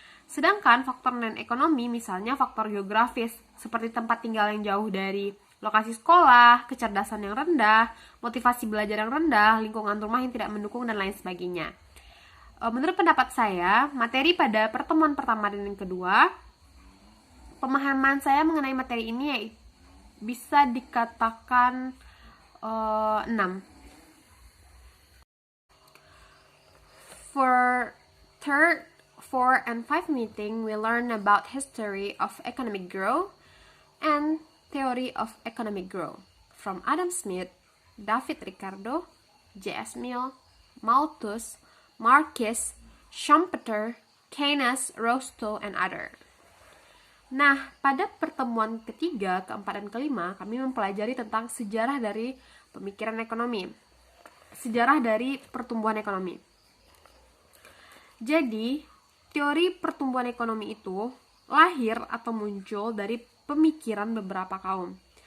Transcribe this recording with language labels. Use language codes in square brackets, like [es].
[id] Sedangkan faktor non-ekonomi misalnya faktor geografis seperti tempat tinggal yang jauh dari lokasi sekolah, kecerdasan yang rendah, motivasi belajar yang rendah, lingkungan rumah yang tidak mendukung, dan lain sebagainya. Menurut pendapat saya, materi pada pertemuan pertama dan yang kedua, pemahaman saya mengenai materi ini bisa dikatakan 6. [en] For third, 4, and 5 meeting, we learn about history of economic growth and theory of economic growth from Adam Smith, David Ricardo, J.S. Mill, Malthus, Marquis, Schumpeter, Keynes, Rostow, and other. [id] Nah, pada pertemuan ketiga, keempat, dan kelima, kami mempelajari tentang sejarah dari pemikiran ekonomi, sejarah dari pertumbuhan ekonomi. Jadi, teori pertumbuhan ekonomi itu lahir atau muncul dari pemikiran beberapa kaum.